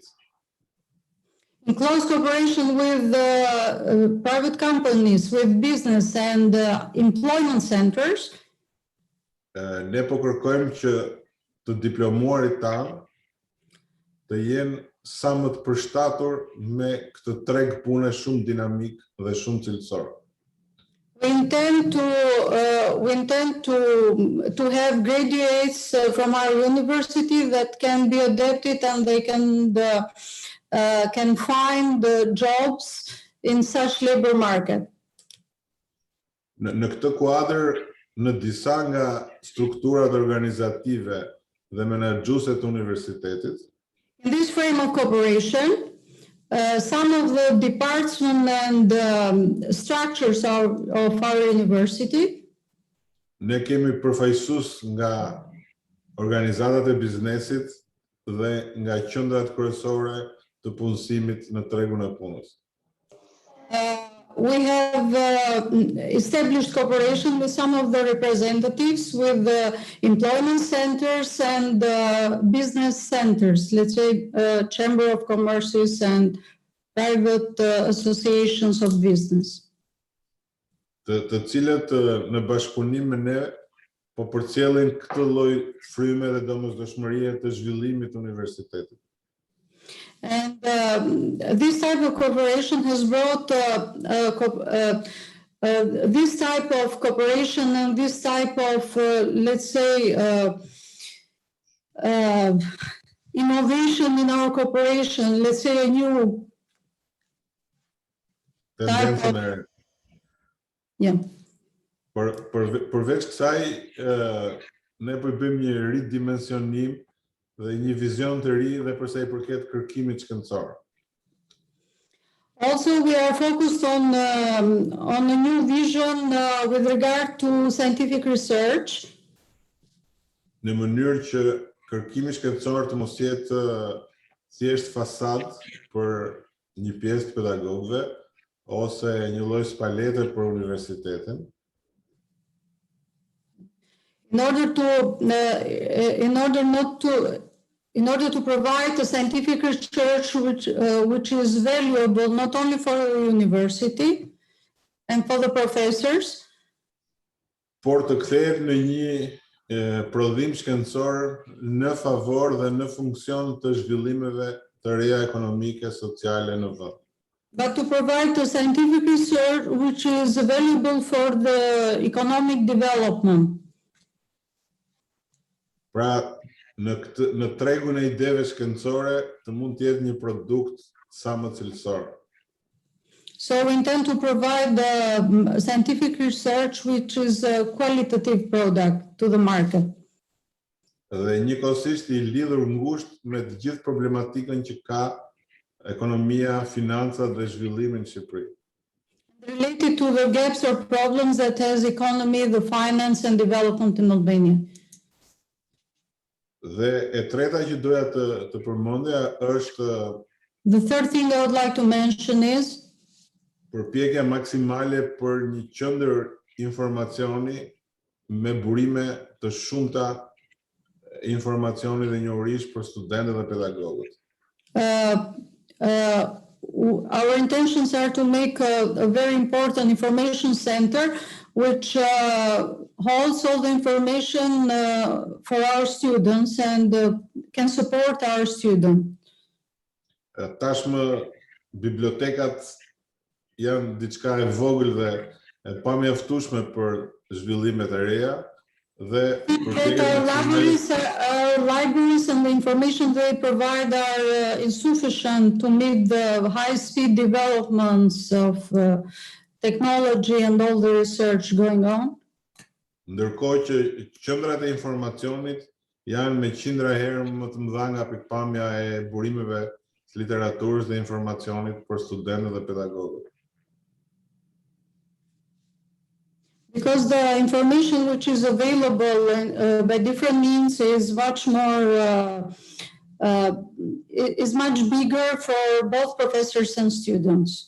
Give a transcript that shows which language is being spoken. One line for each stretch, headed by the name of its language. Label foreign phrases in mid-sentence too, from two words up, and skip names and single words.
English: In close cooperation with private companies, with business and employment centers,
Albanian: ne po kërkojmë që të diplomuarit tanë të jenë sa më të përshtatur me këtë treg pune shumë dinamik dhe shumë cilësor.
English: we intend to have graduates from our university that can be adapted and they can find jobs in such labor market.
Albanian: Në këtë kuadër, në disa nga strukturat organizative dhe menaxhuese të universitetit,
English: In this frame of cooperation, some of the departments and structures of our university,
Albanian: ne kemi përfaqësues nga organizatat e biznesit dhe nga qendrat kryesore të punësimit në tregun e punës.
English: we have established cooperation with some of the representatives with the employment centers and business centers, let's say Chamber of Commerces and private associations of business.
Albanian: Të cilët në bashkëpunim me ne po përcjellin këtë lloj fryme dhe domosdoshmërie të zhvillimit të universitetit.
English: And this type of cooperation has brought this type of cooperation and this type of, let's say, innovation in our cooperation, let's say a new
Albanian: Tendencën e
English: yeah.
Albanian: Përveç kësaj, ne po bëjmë një ridimensionim dhe një vizion të ri dhe për sa i përket kërkimit shkencor.
English: Also, we are focused on a new vision with regard to scientific research,
Albanian: Në mënyrë që kërkimi shkencor të mos jetë thjesht fasadë për një pjesë të pedagogëve ose një lloj spalete për universitetin.
English: in order to provide a scientific research which is valuable not only for the university and for the professors,
Albanian: Por të kthehet në një prodhim shkencor në favor dhe në funksion të zhvillimeve të reja ekonomike, sociale në vend.
English: but to provide a scientific research which is valuable for the economic development.
Albanian: Pra, në tregun e ideve shkencore të mund të jetë një produkt sa më cilësor.
English: So we intend to provide scientific research which is a qualitative product to the market.
Albanian: Dhe njëkohësisht i lidhur ngushtë me të gjithë problematikën që ka ekonomia, financat dhe zhvillimi në Shqipëri.
English: Related to the gaps or problems that has economy, the finance and development in Albania.
Albanian: Dhe e treta që doja të përmendja është
English: The third thing I would like to mention is
Albanian: përpjekja maksimale për një qendër informacioni me burime të shumta informacioni dhe njohurish për studentët dhe pedagogët.
English: Our intentions are to make a very important information center which holds all the information for our students and can support our students.
Albanian: Tashmë bibliotekat janë diçka e vogël dhe e pamjaftueshme për zhvillimet e reja dhe
English: Our libraries and the information they provide are insufficient to meet the high-speed developments of technology and all the research going on.
Albanian: Ndërkohë që qendrat e informacionit janë me qindra herë më të mëdha nga pikpamja e burimeve të literaturës dhe informacionit për studentët dhe pedagogët.
English: Because the information which is available by different means is much more, is much bigger for both professors and students.